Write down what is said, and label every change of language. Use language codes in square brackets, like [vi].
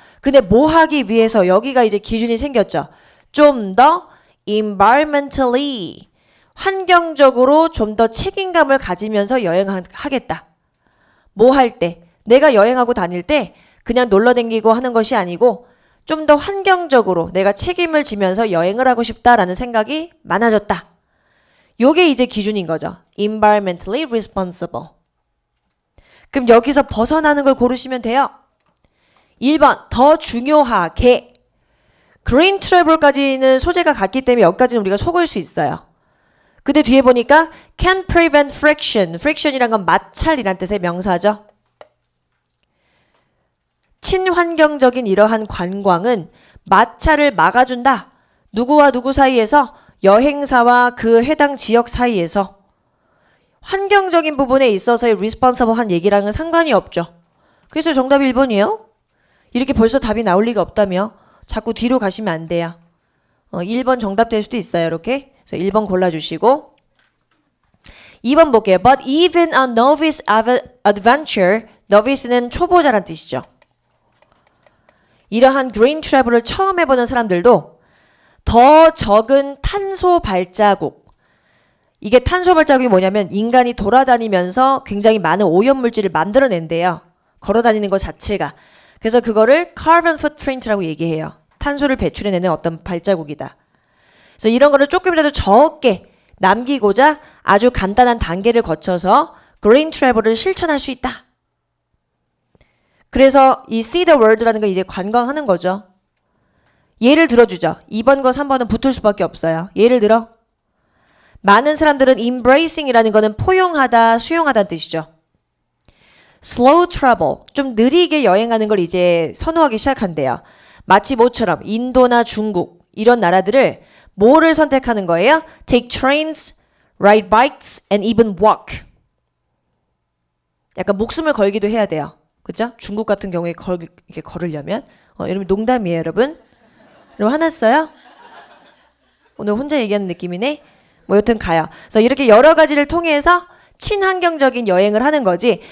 [ko] 근데 뭐 하기 위해서 여기가 이제 기준이 생겼죠. 좀 더 environmentally, 환경적으로 좀 더 책임감을 가지면서 여행하겠다. 뭐 할 때? 내가 여행하고 다닐 때 그냥 놀러 다니고 하는 것이 아니고 좀 더 환경적으로 내가 책임을 지면서 여행을 하고 싶다라는 생각이 많아졌다. 요게 이제 기준인 거죠. [en] environmentally responsible. [ko] 그럼 여기서 벗어나는 걸 고르시면 돼요. 1번, 더 중요하게. green travel까지는 소재가 같기 때문에 여기까지는 우리가 속을 수 있어요. 근데 뒤에 보니까 [en] can prevent friction. [ko] friction이란 건 마찰이란 뜻의 명사죠. 친환경적인 이러한 관광은 마찰을 막아준다. 누구와 누구 사이에서? 여행사와 그 해당 지역 사이에서. 환경적인 부분에 있어서의 responsible한 얘기랑은 상관이 없죠. 그래서 정답이 1번이에요. 이렇게 벌써 답이 나올 리가 없다며 자꾸 뒤로 가시면 안 돼요. 1번 정답 될 수도 있어요. 이렇게. 그래서 1번 골라주시고 2번 볼게요. [en] But even a novice adventure, [ko] novice는 초보자란 뜻이죠. 이러한 green travel을 처음 해보는 사람들도 더 적은 탄소 발자국, 이게 탄소 발자국이 뭐냐면 인간이 돌아다니면서 굉장히 많은 오염물질을 만들어낸대요. 걸어다니는 것 자체가. 그래서 그거를 carbon footprint라고 얘기해요. 탄소를 배출해내는 어떤 발자국이다. 그래서 이런 거를 조금이라도 적게 남기고자 아주 간단한 단계를 거쳐서 green travel을 실천할 수 있다. 그래서 이 [en] see the world [ko] 라는 건 이제 관광하는 거죠. 예를 들어주죠. 2번과 3번은 붙을 수밖에 없어요. 예를 들어 많은 사람들은 embracing이라는 거는 포용하다, 수용하다는 뜻이죠. slow travel, 좀 느리게 여행하는 걸 이제 선호하기 시작한대요. 마치 모처럼 인도나 중국 이런 나라들을 뭐를 선택하는 거예요? [en] take trains, ride bikes, and even walk. [ko] 약간 목숨을 걸기도 해야 돼요. 그죠? 중국 같은 경우에 이렇게 걸으려면 여러분 농담이에요, 여러분. 여러분 화났어요? 오늘 혼자 얘기하는 느낌이네. 뭐 여튼 가요. 그래서 이렇게 여러 가지를 통해서 친환경적인 여행을 하는 거지.